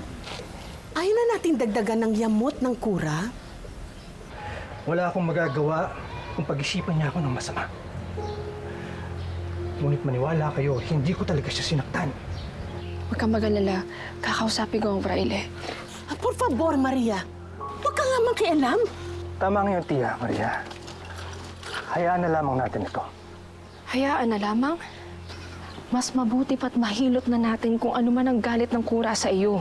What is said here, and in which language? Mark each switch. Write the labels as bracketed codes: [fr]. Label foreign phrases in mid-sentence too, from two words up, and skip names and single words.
[tl] Ayaw na natin dagdagan ng yamot ng kura. Wala akong magagawa kung pag-isipan niya ako ng masama. Ngunit maniwala kayo, hindi ko talaga siya sinaktan. Huwag kang mag-alala. Kakausapin ko ang fraile. [es] Por favor, [tl] Maria. Huwag ka nga makialam. Tama ngayon, Tia, Maria. Hayaan na lamang natin ito. Hayaan na lamang. Mas mabuti pa't mahilot na natin kung ano man ang galit ng kura sa iyo.